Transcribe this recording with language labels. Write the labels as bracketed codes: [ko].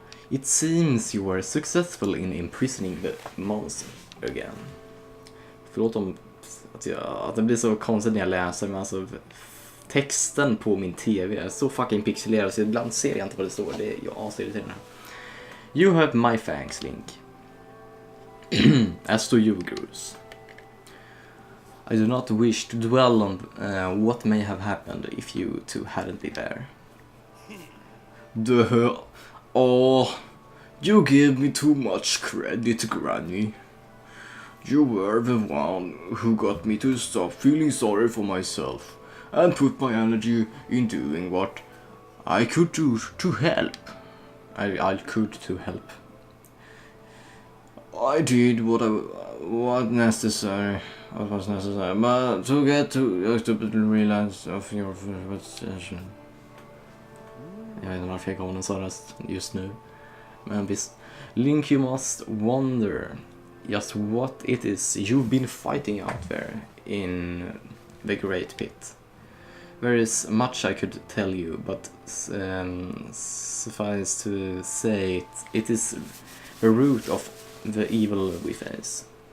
[en] It seems you were successful in imprisoning the monster again. [sv] Förlåt om att det blir så konstigt när jag läser, men alltså texten på min tv är så fucking pixelerad så ibland ser jag inte vad det står. Det är jag asirriterande. [en] You have my thanks, Link. As to you, Grus. I do not wish to dwell on what may have happened if you two hadn't been there. Oh, you give me too much credit, Granny. You were the one who got me to stop feeling sorry for myself and put my energy in doing what I could do to help. I could to help. I did what was necessary, but to get to stupidly realize of your position. [sv] Jag vet inte varför jag gav en sån röst just nu. Men visst. [en] Link, you must wonder just what it is you've been fighting out there in the Great Pit. There is much I could tell you, but suffice to say it is the root of the evil we face.